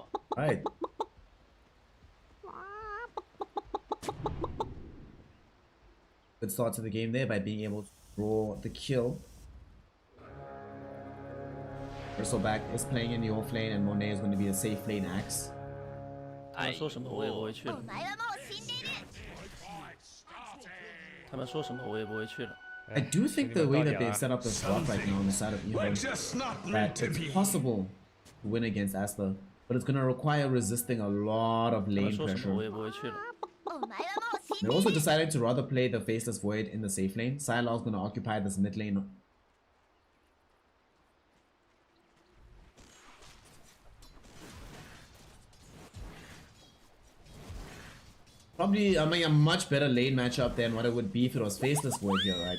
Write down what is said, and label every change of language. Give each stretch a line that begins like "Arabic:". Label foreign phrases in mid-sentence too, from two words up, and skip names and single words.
English: Right. Good start to the game there by being able to draw the kill. Bristleback is playing in the off lane and Monet is going to be a safe lane axe.
Chinese: 他们说什么我也不会去了。
Japanese: お前はもう死んでいる。
Chinese: 他们说什么我也不会去了。
English: I do think the way that they've set up this block right now on the side of EHOME, that it's possible to win against Aster, but it's going to require resisting a lot of
Chinese: 他们
English: lane
Chinese: 说什么
English: pressure.
Chinese: 我也不会去了。
Japanese: お前はもう死ん
English: They
Japanese: でい
English: also
Japanese: る。
English: decided to rather play the Faceless Void in the safe lane. Sylar's going to occupy this mid lane. Probably, I mean, a much better lane matchup than what it would be if it was Faceless Void here, right?